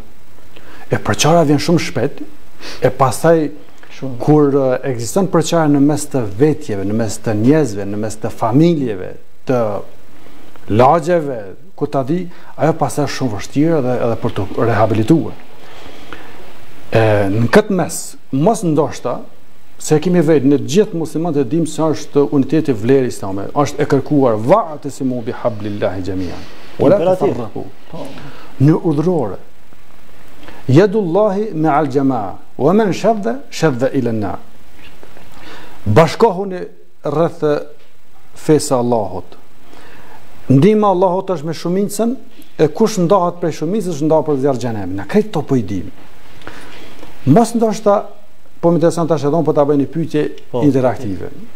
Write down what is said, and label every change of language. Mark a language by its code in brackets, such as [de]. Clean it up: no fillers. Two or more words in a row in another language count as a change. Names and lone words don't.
[sq] E përçarja vjen shumë shpejt, e pastaj kur ekziston përçarja në mes të vetjeve, në mes të njerëzve, në mes të familjeve, të lagjeve, ku ta di, ajo pastaj është shumë vështirë edhe për të rehabilituar. Në këtë mes, mos ndoshta, se kemi vetë në gjithë muslimanët e dim se është uniteti vlerë islame, është e kërkuar [ar] واعتصموا بحبل الله جميعا. ولا تفرقوا. [sq] Në udhërore. [ar] يد الله مع الجماعة ومن شذ إلى النار. [sq] Bashkohuni rreth fesë Allahut. Ndihma Allahut është me shumicën, e kush ndahet prej shumicës ndahet për zjarr xhenem. Na këtë to po i dim. Mos ndoshta po më intereson tash edhe po ta bëj një pyetje interaktive.